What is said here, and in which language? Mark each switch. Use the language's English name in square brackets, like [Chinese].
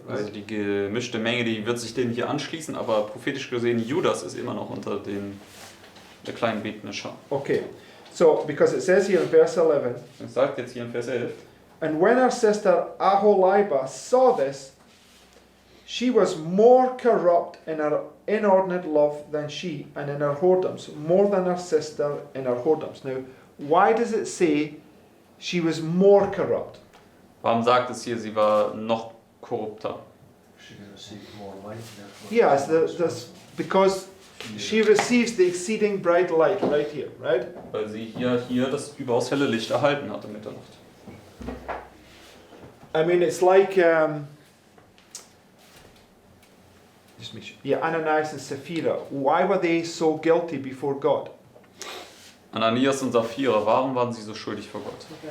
[German] Also [English] right? [German] die gemischte Menge, die wird sich denen hier anschließen, aber prophetisch gesehen, Judas ist immer noch unter der kleinen betenden Schar. [English] Okay, so because it says here in verse 11, [German] Es sagt jetzt hier in Vers 11, [English] and when her sister Aholibah saw this, she was more corrupt in her inordinate love than she, and in her whoredoms, more than her sister in her whoredoms. Now, why does it say she was more corrupt? [German] Warum sagt es hier, sie war noch korrupter? [English] She can receive more light, therefore. Yes, because she receives the exceeding bright light right here, right? [German] Weil sie hier das überaus helle Licht erhalten hatte Mitternacht. [English] I mean, it's like just make sure. Yeah, Ananias and Sapphira. Why were they so guilty before God? [German] Ananias und Sapphira, warum waren sie so schuldig vor Gott?